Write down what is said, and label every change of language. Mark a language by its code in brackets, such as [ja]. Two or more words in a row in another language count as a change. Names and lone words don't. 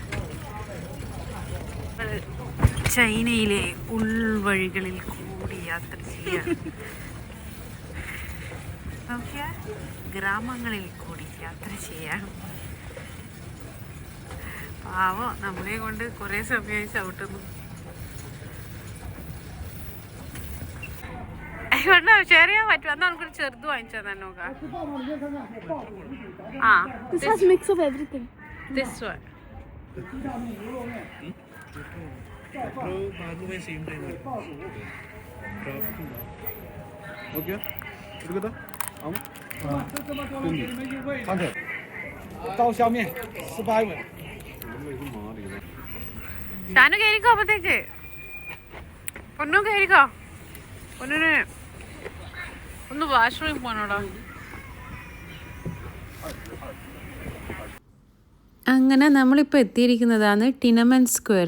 [ml] ചൈനയിലെ ഉൾവഴികളിൽ കൂടി യാത്ര ചെയ്യാൻ നോക്കിയാൽ ഗ്രാമങ്ങളിൽ കൂടി യാത്ര ചെയ്യാൻ. പാവം നമ്മളെ കൊണ്ട് കുറേ സമയമായി ചവിട്ടുന്നു. ഷെയർ ചെയ്യാൻ പറ്റും. എന്നാൽ നമുക്കൊരു ചെറുത് വാങ്ങിച്ചാൽ തന്നെ നോക്കാം. [en] This has mix of everything. This one. [ml] Okay. എടുക്കട്ടെ. [zh] 刀削面18元。 [ml] ഷാനു കയറിക്കോ. അപ്പത്തേക്ക് പൊന്നു കയറിക്കോ. പൊന്നിന് ഒന്ന് വാഷ്റൂമിൽ പോകണോടാ. അങ്ങനെ നമ്മളിപ്പോൾ എത്തിയിരിക്കുന്നതാണ് ടിനമൻ സ്ക്വയർ.